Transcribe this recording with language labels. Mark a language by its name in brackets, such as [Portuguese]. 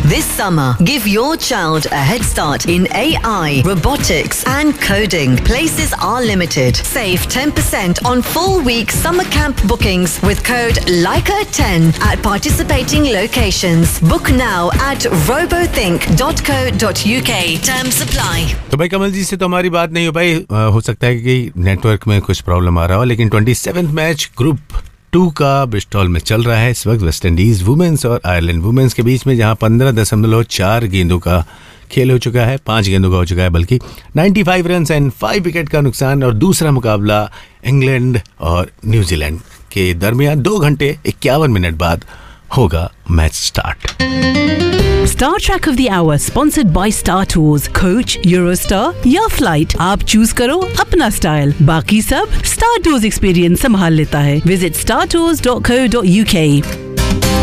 [English] This summer, give your child a head start in AI, robotics and coding. Places are limited. Save 10% on full week summer camp bookings with code LAIKA10 at participating locations. Book now at robothink.co.uk. Terms apply. [Hindi] बात नहीं हो पाई, हो सकता है कि network में कुछ problem आ रहा हो, लेकिन 27th मैच ग्रुप 2 का ब्रिस्टल में चल रहा है इस वक्त वेस्ट इंडीज वुमेन्स और आयरलैंड वुमेन्स के बीच में, जहां 15.4 गेंदों का खेल हो चुका है, 5 गेंदों का हो चुका है बल्कि, 95 रन एंड 5 विकेट का नुकसान. और दूसरा मुकाबला इंग्लैंड और न्यूजीलैंड के दरमियान 2 घंटे 51 मिनट बाद होगा match start. [English] Star Track of the Hour sponsored by Star Tours. [Hindi] Coach, Eurostar या Flight, आप चूज करो अपना स्टाइल, बाकी सब Star Tours Experience संभाल लेता है. [English] Visit startours.co.uk.